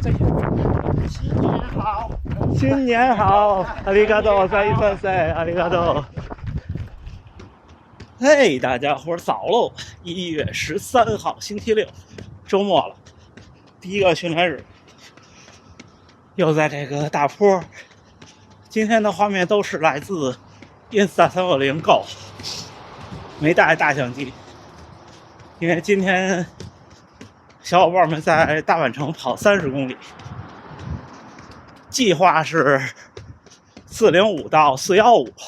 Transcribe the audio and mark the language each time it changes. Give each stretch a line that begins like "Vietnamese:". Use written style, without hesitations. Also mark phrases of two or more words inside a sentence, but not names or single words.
Chinese: 新年好，新年好，
Japanese: ありがとうございます，ありがとう。
Chinese: 嘿，大家伙早喽！1月13号，星期六，周末了，第一个训练日，又在这个大坡。今天的画面都是来自 Insta360 Go， 没带大相机，因为今天小伙伴们在大阪城跑30公里，计划是405到415。